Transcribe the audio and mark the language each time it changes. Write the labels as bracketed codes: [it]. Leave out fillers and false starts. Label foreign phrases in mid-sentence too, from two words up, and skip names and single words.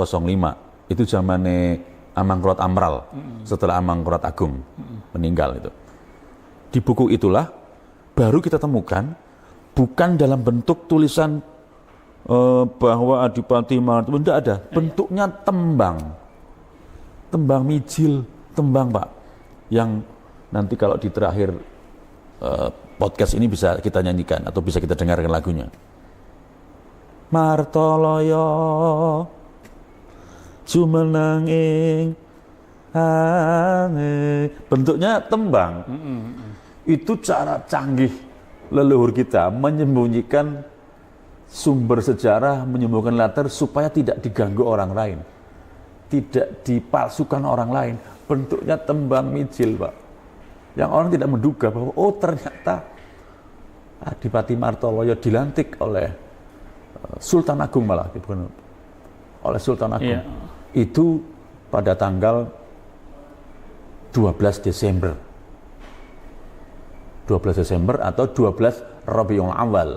[id] Itu zamannya Amangkurat Amral, setelah Amangkurat Agung meninggal itu. Di buku itulah baru kita temukan, bukan dalam bentuk tulisan bahwa Adipati Martoloyo, tidak ada, bentuknya tembang, tembang mijil, tembang, Pak, yang nanti kalau di terakhir podcast ini bisa kita nyanyikan atau bisa kita dengarkan lagunya. Martoloyo [jv] jumenanging aneh, [id] bentuknya tembang. Itu cara canggih leluhur kita menyembunyikan sumber sejarah, menyembunyikan latar supaya tidak diganggu orang lain, tidak dipalsukan orang lain. Bentuknya tembang mijil, Pak, yang orang tidak menduga bahwa oh ternyata Adipati Martoloyo dilantik oleh Sultan Agung, malah bukan oleh Sultan Agung. Itu pada tanggal 12 Desember 12 Desember atau 12 Rabiul Awal.